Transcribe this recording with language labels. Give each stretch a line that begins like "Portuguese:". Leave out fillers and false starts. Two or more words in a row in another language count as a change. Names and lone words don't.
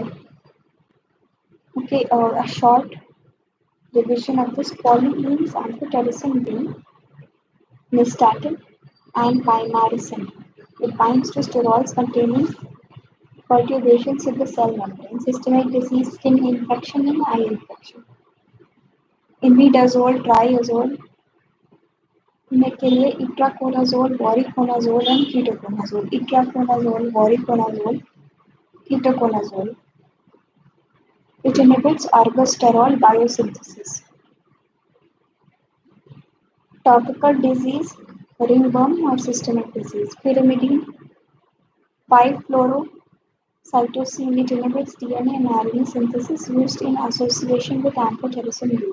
English: Okay, a short division of this polyenes, amphotericin B, nystatin, and pymalicin. It binds to sterols containing perturbations in the cell membrane, systemic disease, skin infection, and eye infection. Imidazole, triazole,
Hindi: के लिए
English: itraconazole, voriconazole, and ketoconazole. Itraconazole, voriconazole, ketoconazole. It inhibits ergosterol biosynthesis. Topical disease, ringworm or systemic disease. Pyrimidine, 5-fluorocytosine. It inhibits DNA and RNA synthesis used in association with amphotericin B.